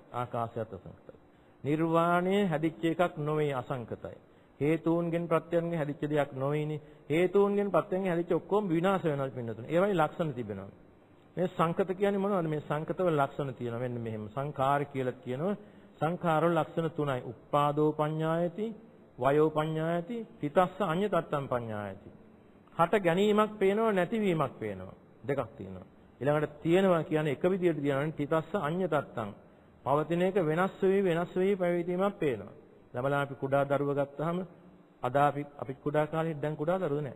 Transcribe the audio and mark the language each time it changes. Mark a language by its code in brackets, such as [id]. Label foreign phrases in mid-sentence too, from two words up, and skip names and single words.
[si] ආකාශයත් අසංකතයි. නිර්වාණය හැදිච්ච එකක් නොවේ අසංකතයි. හේතුන්ගෙන් ප්‍රත්‍යයන්ගෙන් හැදිච්ච දෙයක් නොවේනේ. හේතුන්ගෙන් ප්‍රත්‍යයන්ගෙන් හැදිච්ච ඔක්කොම විනාශ වෙනවා පින්නතුනේ. ඒවයි ලක්ෂණ තිබෙනවා. මේ සංකත කියන්නේ මොනවද? මේ සංකතවල ලක්ෂණ තියෙනවා. මෙන්න මෙහෙම සංඛාර කියලා කියනවා. සංඛාරවල ලක්ෂණ තුනයි. [pi] උප්පාදෝ පඤ්ඤායති, වයෝ පඤ්ඤායති, තිතස්ස අඤ්ඤතත්තම් පඤ්ඤායති. [si] හට ගැනීමක් පේනවා, නැතිවීමක් පේනවා. දෙකක් තියෙනවා. ඊළඟට තියෙනවා කියන්නේ එක විදිහට තියෙනවා. [pi] තිතස්ස අඤ්ඤතත්තම්. [si] පවතින එක වෙනස් වෙවි පැවතීමක් පේනවා. ළමලා අපි කුඩා දරුවා ගත්තාම අද අපි කුඩා කාලේ දැන් කුඩා දරුවෝ නැහැ.